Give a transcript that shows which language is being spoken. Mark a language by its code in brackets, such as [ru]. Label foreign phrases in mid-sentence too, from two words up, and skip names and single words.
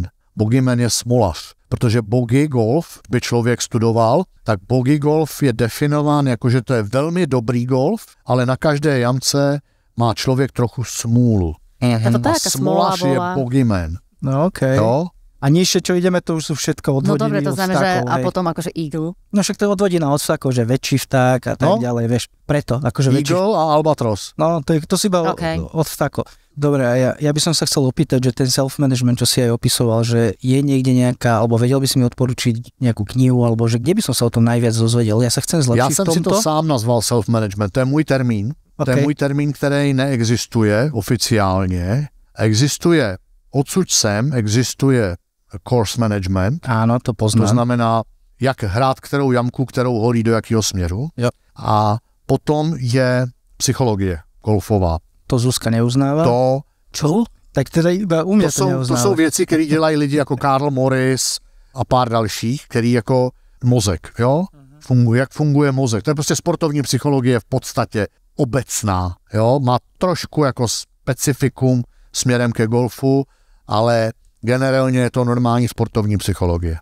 [cs] Bogeyman je smolař, protože [en] bogey golf [cs] by člověk studoval, tak [en] bogey golf [cs] je definován jako, že to je velmi dobrý golf, ale na každé jamce má člověk trochu smůlu. A smolař je bogeyman. No okej. Jo? [sk] A nižšie, čo ideme, to už sú všetko odvodiny. No dobre, to znamená, že a potom akože eagle. No však to je odvodina od vsakov, že väčší vták a tak ďalej, vieš, preto. Akože eagle a albatros. No, to si iba od vtákov. Dobre, a ja by som sa chcel opýtať, že ten self-management, čo si aj opisoval, že je niekde nejaká, alebo vedel by si mi odporučiť nejakú knihu, alebo že kde by som sa o tom najviac dozvedel. Ja sa chcem zlepšiť v tomto. [cs] Já jsem si to sám nazval self-management, to je můj termín. To je můj termín, který neexistuje oficiálně. Existuje odsud sem, existuje [en] course management. [sk] Áno, to poznám. [cs] To znamená, jak hrát kterou jamku, kterou holí do jakého směru. Jo. A potom je psychologie golfová. [sk] To Zuzka neuznáva? Čo? Tak teda iba u mňa to neuznáva. [cs] To jsou věci, které dělají lidi jako Carl Morris a pár dalších, který jako mozek, jo? Jak funguje mozek. To je prostě sportovní psychologie v podstatě obecná, jo? Má trošku jako specifikum směrem ke golfu, ale generálně je to normální sportovní psychologie.